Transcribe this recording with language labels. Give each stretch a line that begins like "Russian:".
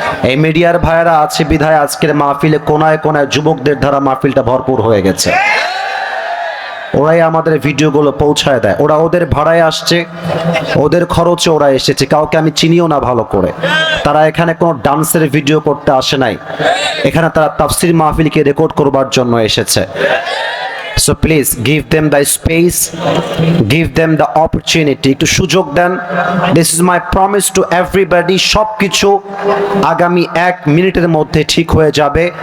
Bangla: এই মিডিয়ার ভাইয়েরা আছে বিধায় আজকের মাহফিলে কোনায় কোনায় যুবকদের দ্বারা মাহফিলটা ভরপুর হয়ে গেছে। ওরাই আমাদের ভিডিওগুলো পৌঁছায় দেয়, ওরা ওদের ভাড়ায় আসছে, ওদের খরচে ওরা এসেছে, কাউকে আমি চিনিও না ভালো করে। তারা এখানে কোনো ডান্সের ভিডিও করতে আসে নাই, এখানে তারা তাফসির মাহফিলকে রেকর্ড করবার জন্য এসেছে।
English: So please give them the space, give them the opportunity,
Bangla: একটু সুযোগ দেন।
English: This is my promise to everybody,
Bangla: সব কিছু আগামী 1 মিনিটের মধ্যে ঠিক হয়ে যাবে।